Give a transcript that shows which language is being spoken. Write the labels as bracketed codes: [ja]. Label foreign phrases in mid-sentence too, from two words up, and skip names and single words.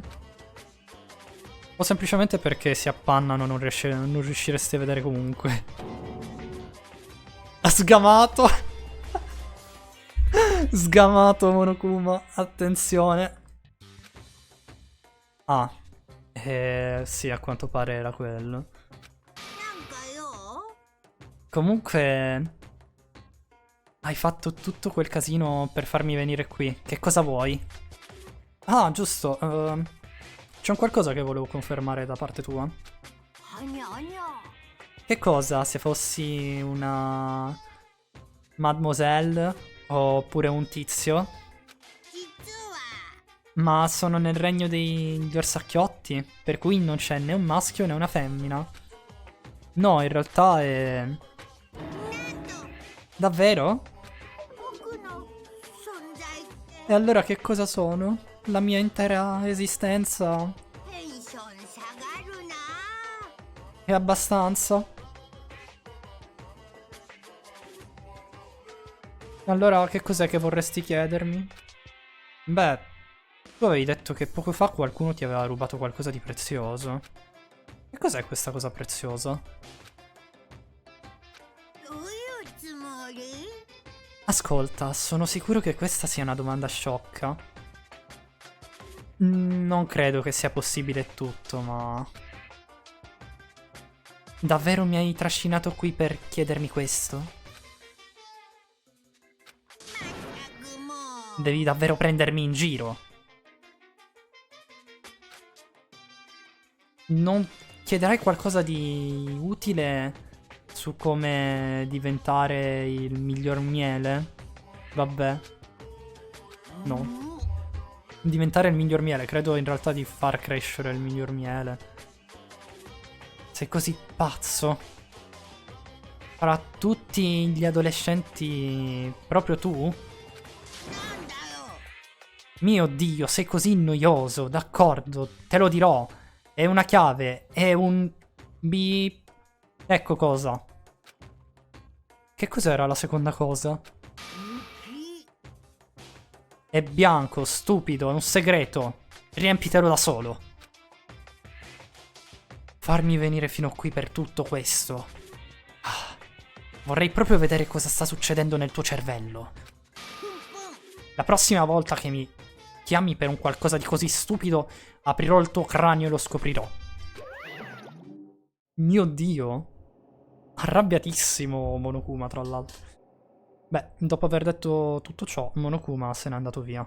[it] O semplicemente perché si appannano e non riusciresti a vedere comunque. Ha sgamato! Sgamato Monokuma, attenzione. Ah, sì, a quanto pare era quello. [ja] なんかよ [it] Comunque, hai fatto tutto quel casino per farmi venire qui. Che cosa vuoi? Ah, giusto. C'è un qualcosa che volevo confermare da parte tua. [ja] はにゃはにゃ [it] Che cosa se fossi una mademoiselle oppure un tizio? [ja] 実は [it] Ma sono nel regno degli orsacchiotti, per cui non c'è né un maschio né una femmina. No, in realtà è... [ja] なんと [it] Davvero? [ja] 僕の存在って [it] E allora che cosa sono? La mia intera esistenza [ja] テンション下がるな [it] è abbastanza? Allora che cos'è che vorresti chiedermi? Beh, tu avevi detto che poco fa qualcuno ti aveva rubato qualcosa di prezioso. Che cos'è questa cosa preziosa? [ja] どういうつもり [it] Ascolta, sono sicuro che questa sia una domanda sciocca. Non credo che sia possibile tutto, ma... Davvero mi hai trascinato qui per chiedermi questo? [ja] まったくもう [it] Devi davvero prendermi in giro. Non chiederai qualcosa di utile su come diventare il miglior miele? Vabbè. No. Diventare il miglior miele, credo in realtà di far crescere il miglior miele. Sei così pazzo. Fra tutti gli adolescenti, proprio tu? [ja] なんだよ [it] Mio Dio, sei così noioso, d'accordo, te lo dirò. È una chiave, è un... Ecco cosa. Che cos'era la seconda cosa? [ja] 雪 [it] È bianco, stupido, è un segreto. Riempitelo da solo. Farmi venire fino qui per tutto questo. Ah, vorrei proprio vedere cosa sta succedendo nel tuo cervello. [ja] プンプン [it] La prossima volta che mi chiami per un qualcosa di così stupido, aprirò il tuo cranio e lo scoprirò. Mio Dio. Arrabbiatissimo Monokuma, tra l'altro. Beh, dopo aver detto tutto ciò, Monokuma se n'è andato via.